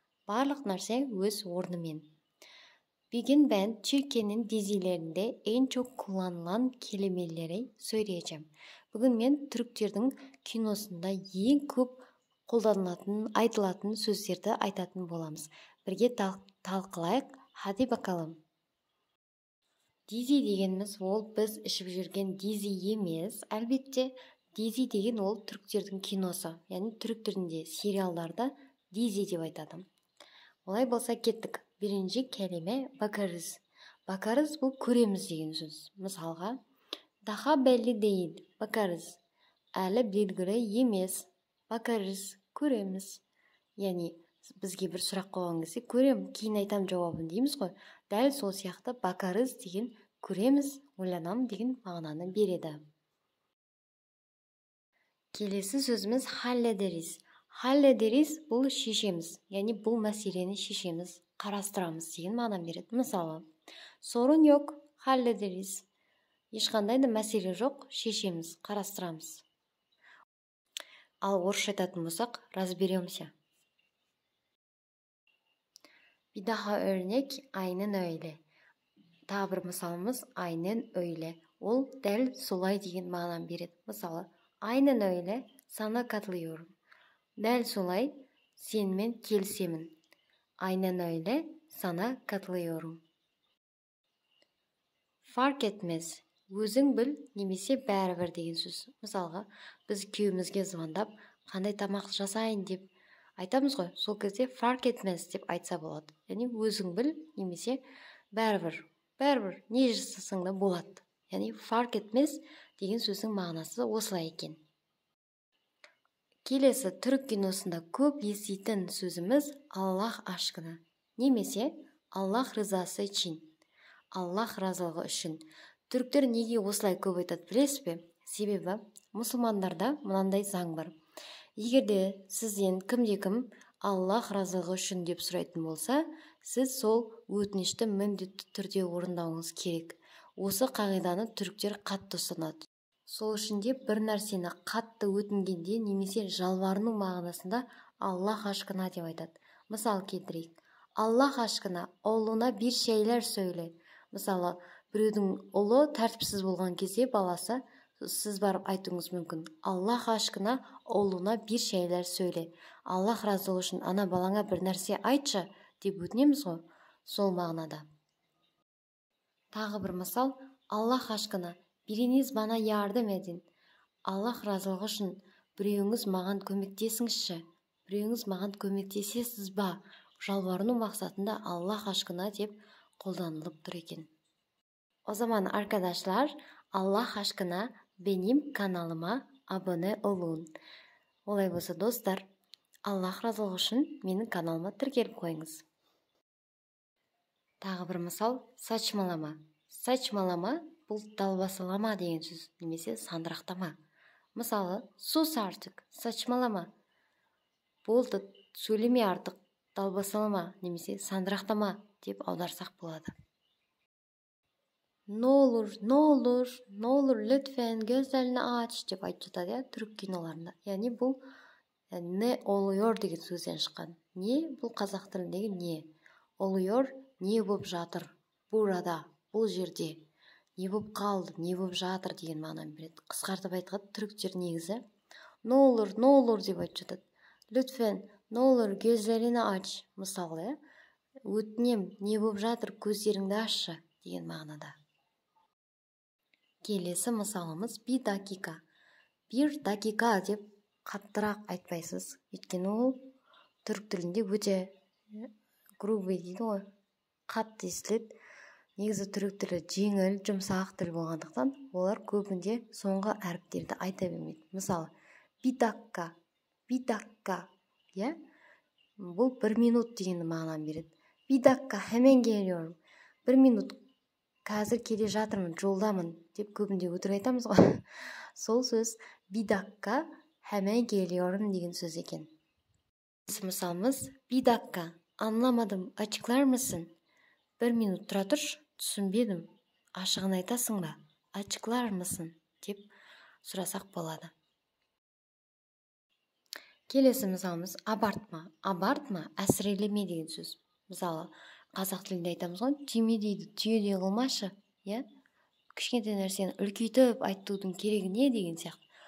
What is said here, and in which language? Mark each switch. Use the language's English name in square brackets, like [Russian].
[Kazakh] Барлық нәрсе өз орнымен. [Turkish] Bugün ben Türkiye'nin dizilerinde en çok kullanılan kelimeleri söyleyeceğim. [Kazakh] Bugün men Türkтердің киносында ең көп қолданылатын, айтылатын сөздерді айтатын боламыз. Бірге талқылайық. [Turkish] Hadi bakalım. [Kazakh] Дизи дегеніміз ол біз ішіп жүрген дизи емес, әлбетте дизи деген ол түріктердің киносы, яғни түрік тілінде сериалдарда дизи деп айтады. Олай болса кеттік. Бірінші [Turkish] kelime bakarız. [Kazakh] Bakarız бұл көреміз деген сөз. Мысалға, [Turkish] daha belli değil, bakarız. [Kazakh] Әлі белгілі емес, bakarız, көреміз. Яғни бізге бір сұрақ қойған кезде көрем, кейін айтам жауабын дейміз ғой. Дәл сол сияқты bakarız деген көреміз, ойланам деген мағынаны береді. Келесі сөзіміз hallederiz. Hallederiz бұл шешеміз, яғни бұл мәселені шешеміз, қарастырамыз деген мағынаны береді. Мысалы, [Turkish] sorun yok, hallederiz. [Kazakh] Ешқандай да мәселе жоқ, шешеміз, қарастырамыз. Ал орысша айтатын болсақ, [Russian] разберемся. [Turkish] Bir daha örnek aynen öyle. [Kazakh] Тағы бір мысалымыз [Turkish] aynen öyle. [Kazakh] Ол дәл солай деген мағынаны береді. Мысалы, [Turkish] aynen öyle, sana katılıyorum. [Kazakh] Дәл солай, сенімен келісемін. [Turkish] Aynen öyle, sana katılıyorum. Fark etmez. [Kazakh] Өзің біл, немесе бәрібір деген сөз. Мысалға, біз күйеуімізге звондап, қандай тамақ жасайын деп айтамыз ғой. Сол кезде [Turkish] fark etmez [Kazakh] деп айтса болады. Яғни өзің біл, немесе бәрібір. Бәрібір, не жасасаң да болады. Яғни [Turkish] fark etmez [Kazakh] деген сөздің мағынасы осылай екен. Келесі түрік киносында көп еститін сөзіміз [Turkish] Аллах aşkına. [Kazakh] Немесе Аллах ризасы үшін. Аллах разылығы үшін. Түріктер неге осылай көп айтады білесіз бе? Себебі мұсылмандарда мынандай заң бар. Егерде сізден кімде-кім Аллах разылығы үшін деп сұрайтын болса, сіз сол өтінішті міндетті түрде орындауыңыз керек. Осы қағиданы түріктер қатты ұстанады. Сол үшін де бір нәрсені қатты өтінгенде немесе жалбарыну мағынасында [Turkish] Аллах aşkına [Kazakh] деп айтады. Мысал келтірейік. [Turkish] Аллах aşkına oğluna bir şeyler söyle. [Kazakh] Мысалы, біреудің ұлы тәртіпсіз болған кезде баласы, сіз барып айтуыңыз мүмкін. [Turkish] Аллах aşkına oğluna bir şeyler söyle. [Kazakh] Аллах разылығы үшін ана балаңа бір нәрсе айтшы деп өтінеміз ғой. Сол мағынада. Тағы бір мысал. [Turkish] Аллах aşkına biriniz bana yardım edin. [Kazakh] Аллах разылығы үшін біреуіңіз маған көмектесіңізші. Біреуіңіз маған көмектесесіз ба? Жалбарыну мақсатында [Turkish] Аллах aşkına [Kazakh] деп қолданылып тұр екен. [Turkish] O zaman arkadaşlar, Аллах aşkına benim kanalıma abone olun. [Kazakh] Олай болса достар, Аллах разылығы үшін менің каналыма тіркеліп қойыңыз. Тағы бір мысал, saçmalama. Saçmalama бұл далбасалама деген сөз, немесе сандырақтама. Мысалы, [Turkish] sus artık, saçmalama. [Kazakh] Болды, сөйлеме артық, далбасалама, немесе сандырақтама деп аударсақ болады. [Turkish] Ne olur, lütfen gözlerini aç [Kazakh] деп айтып жатады, ya, түрік киноларында. Яғни бұл не oluyor деген сөзден шыққан. Не бұл қазақ тіліндегі не. Oluyor, не болып жатыр, burada, бұл жерде. Не болып қалды, не болып жатыр деген мағынаны береді. Қысқартып айтқанда түріктер негізі [Turkish] ne olur [Kazakh] деп айтып жатады. [Turkish] Lütfen, ne olur gözlerini aç. [Kazakh] Мысалы, өтінем, не болып жатыр, көздеріңді ашшы деген мағынада. Келесі мысалымыз [Turkish] bir dakika. [Kazakh] Bir dakika деп қаттырақ айтпайсыз. Өйткені ол түрік тілінде өте грубый дейді ғой. Қатты естіледі. Негізі түрік тілі жеңіл, жұмсақ тіл болғандықтан, олар көбінде соңғы әріптерді айта бермейді. Мысалы, [Turkish] bir dakika. [Kazakh] Бұл 1 минут деген мағынаны береді. [Turkish] Bir dakika, hemen geliyorum. [Kazakh] 1 минут, қазір келе жатырмын, жолдамын деп көбінде өтірік айтамыз ғой. Сол сөз [Turkish] bir dakika, hemen geliyorum [Kazakh] деген сөз екен. Мысалымыз, [Turkish] bir dakika, anlamadım, açıklar mısın? [Kazakh] 1 минут тұра тұршы, түсінбедім, ашығын айтасың ба, [Turkish] açıklar mısın [Kazakh] деп сұрасақ болады. Келесі мысалымыз абартма. Абартма әсірелеме деген сөз. Мысалы, қазақ тілінде айтамыз ғой, түйме дейді, түйедей қылмашы, кішкентай нәрсені үлкейтіп айтудың керегі не деген сияқты.